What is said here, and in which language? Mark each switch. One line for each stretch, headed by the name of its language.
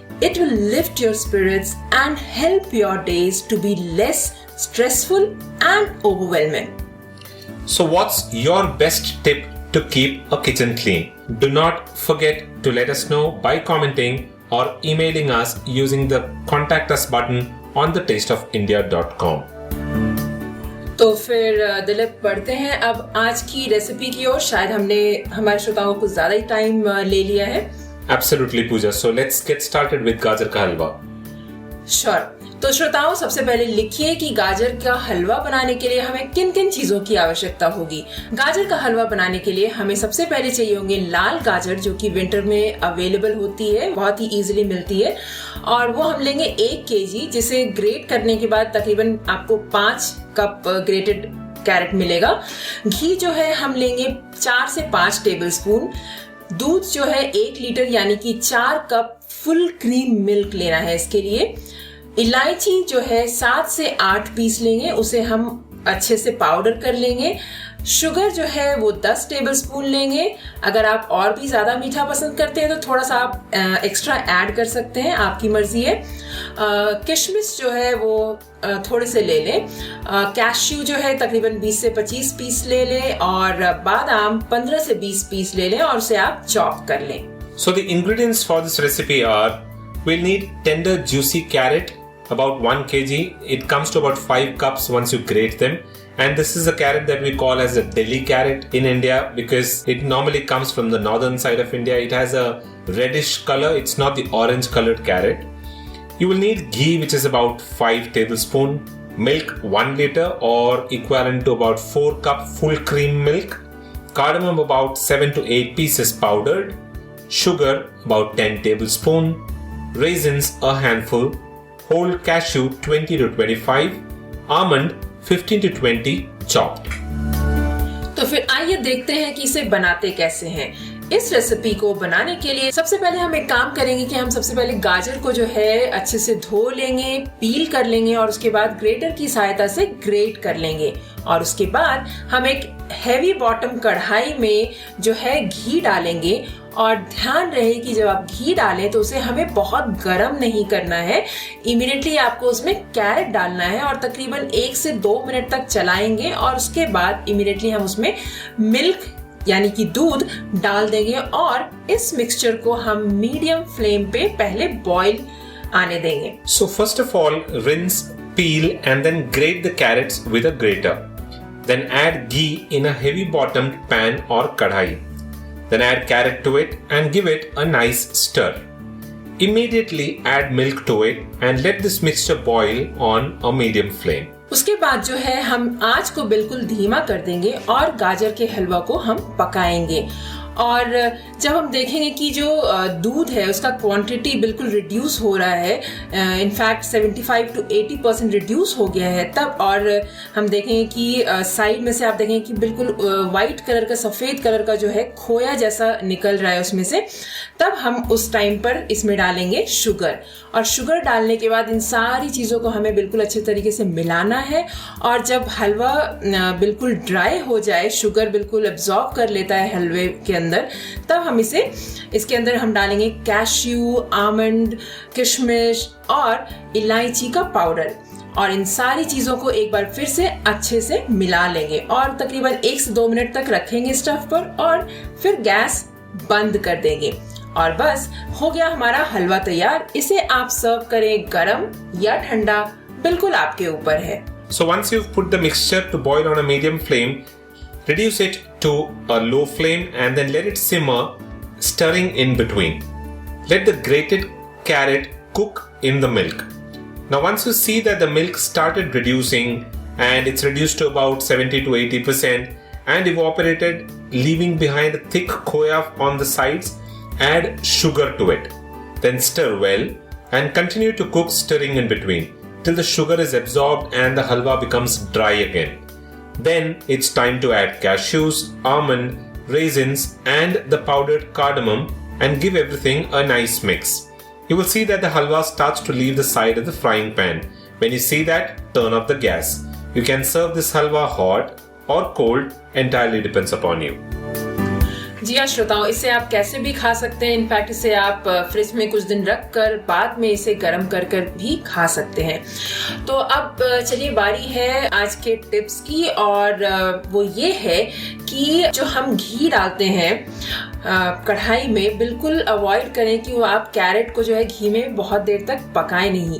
English: It will lift your spirits and help your days to be less stressful and overwhelming. So what's your best tip to keep a kitchen clean? Do not forget to let us know by commenting or emailing us using the contact us button on thetasteofindia.com.
Hindi: तो फिर दिलीप बढ़ते हैं अब आज की recipe की ओर। शायद हमने हमारे श्रोताओं को ज्यादा ही टाइम ले लिया है।
English: Absolutely, Pooja. So let's get started with gajar का halwa. Sure.
Hindi: तो श्रोताओं, सबसे पहले लिखिए कि गाजर का हलवा बनाने के लिए हमें किन किन चीजों की आवश्यकता होगी. गाजर का हलवा बनाने के लिए हमें सबसे पहले चाहिए होंगे लाल गाजर, जो कि विंटर में अवेलेबल होती है, बहुत ही इजीली मिलती है. और वो हम लेंगे 1 kg, जिसे ग्रेट करने के बाद तकरीबन आपको 5 कप ग्रेटेड कैरेट मिलेगा. घी जो है हम लेंगे 4 से 5 टेबलस्पून. दूध जो है 1 लीटर यानी कि 4 कप फुल क्रीम मिल्क लेना है इसके लिए. इलायची जो है 7 से 8 पीस लेंगे, उसे हम अच्छे से पाउडर कर लेंगे. शुगर जो है वो 10 टेबलस्पून लेंगे. अगर आप और भी ज्यादा मीठा पसंद करते हैं तो थोड़ा सा आप एक्स्ट्रा ऐड कर सकते हैं, आपकी मर्जी है. किशमिश जो है वो थोड़े से ले लें. कैश्यू जो है तकरीबन 20 से 25 पीस ले लें. और बादाम 15 से 20 पीस ले लें और उसे आप चॉप कर लें.
English: So the ingredients for this recipe are, we'll need tender juicy carrot, about 1 kg. It comes to about 5 cups once you grate them. And this is a carrot that we call as a Delhi carrot in India because it normally comes from the northern side of India. It has a reddish color. It's not the orange colored carrot. You will need ghee, which is about 5 tablespoons. Milk 1 liter or equivalent to about 4 cup full cream milk. Cardamom about 7 to 8 pieces powdered. Sugar about 10 tablespoons. Raisins a handful. Whole cashew 20 to 25, almond 15 to 20 chopped.
Hindi: तो फिर आइए देखते हैं कि इसे बनाते कैसे हैं. इस रेसिपी को बनाने के लिए सबसे पहले हम एक काम करेंगे कि हम सबसे पहले गाजर को जो है अच्छे से धो लेंगे, पील कर लेंगे और उसके बाद ग्रेटर की सहायता से ग्रेट कर लेंगे. और उसके बाद हम एक हैवी बॉटम कढ़ाई में जो है घी डालेंगे. और ध्यान रहे कि जब आप घी डालें तो उसे हमें बहुत गर्म नहीं करना है. इमीडिएटली आपको उसमें कैरेट डालना है और तकरीबन 1 से 2 मिनट तक चलाएंगे. और उसके बाद इमीडिएटली हम उसमें मिल्क यानी कि दूध डाल देंगे और इस मिक्सचर को हम मीडियम फ्लेम पे पहले बॉईल आने देंगे.
English: So first of all, rinse, peel and then grate the carrots with a grater. Then add ghee in a heavy bottomed pan or kadhai. Then add carrot to it and give it a nice stir. Immediately add milk to it and let this mixture boil on a medium flame.
Hindi: उसके बाद जो है हम आंच को बिल्कुल धीमा कर देंगे और गाजर के हलवा को हम पकाएंगे. और जब हम देखेंगे कि जो दूध है उसका क्वांटिटी बिल्कुल रिड्यूस हो रहा है, इनफैक्ट 75 to 80% रिड्यूस हो गया है तब, और हम देखेंगे कि साइड में से आप देखेंगे कि बिल्कुल वाइट कलर का, सफेद कलर का जो है खोया जैसा निकल रहा है उसमें से, तब हम उस टाइम पर इसमें डालेंगे शुगर. और शुगर डालने के बाद इन सारी चीज़ों को हमें बिल्कुल अच्छे तरीके से मिलाना है. और जब हलवा बिल्कुल ड्राई हो जाए, शुगर बिल्कुल एब्जॉर्ब कर लेता है हलवे के अंदर, तब हम इसके अंदर हम डालेंगे कैश्यू, आमंड, किशमिश और इलायची का पाउडर. और इन सारी चीजों को एक बार फिर से अच्छे से मिला लेंगे और तकरीबन 1 से 2 मिनट तक रखेंगे स्टव पर और फिर गैस बंद कर देंगे. और बस हो गया हमारा हलवा तैयार. इसे आप सर्व करें गरम या ठंडा, बिल्कुल आपके ऊपर है.
English: So once you've put the mixture to boil on a medium flame, reduce it to a low flame and then let it simmer, stirring in between. Let the grated carrot cook in the milk. Now once you see that the milk started reducing and it's reduced to about 70 to 80% and evaporated, leaving behind a thick khoya on the sides, add sugar to it. Then stir well and continue to cook, stirring in between till the sugar is absorbed and the halwa becomes dry again. Then it's time to add cashews, almond, raisins and the powdered cardamom and give everything a nice mix. You will see that the halwa starts to leave the side of the frying pan. When you see that, turn off the gas. You can serve this halwa hot or cold, entirely depends upon you.
Hindi: जी हाँ श्रोताओं, इसे आप कैसे भी खा सकते हैं. In fact इसे आप फ्रिज में कुछ दिन रख कर बाद में इसे गर्म कर कर भी खा सकते हैं. तो अब चलिए बारी है आज के टिप्स की, और वो ये है कि जो हम घी डालते हैं कढ़ाई में, बिल्कुल अवॉइड करें कि वो आप कैरेट को जो है घी में बहुत देर तक पकाएं नहीं.